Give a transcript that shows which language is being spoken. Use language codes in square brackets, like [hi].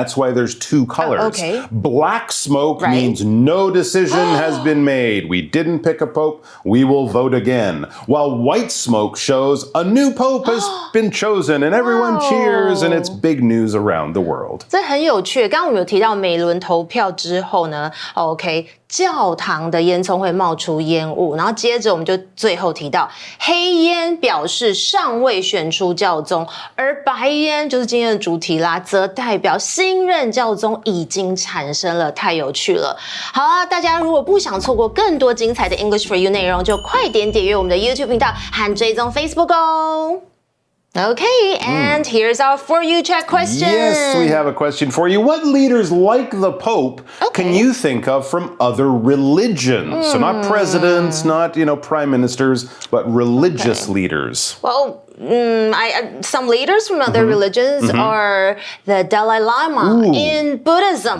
[en] That's why there's 2 colors. Okay. Black smoke means no decision has been made. We didn't pick a pope. We will vote again. While white smoke shows a new pope has been chosen, and everyone cheers, and it's big news around the world. [zh] 这很有趣。刚刚我们有提到每轮投票之后呢 ，OK。教堂的烟囱会冒出烟雾，然后接着我们就最后提到黑烟表示尚未选出教宗，而白烟就是今天的主题啦，则代表新任教宗已经产生了，太有趣了。好啊，大家如果不想错过更多精彩的 English for You 内容，就快点点阅我们的 YouTube 频道和追踪 Facebook 哦。 [en] Okay, and here's our For You Check question. Yes, we have a question for you. What leaders like the Pope can you think of from other religions? So not presidents, not, prime ministers, but religious leaders. Well, some leaders from other religions are the Dalai Lama in Buddhism.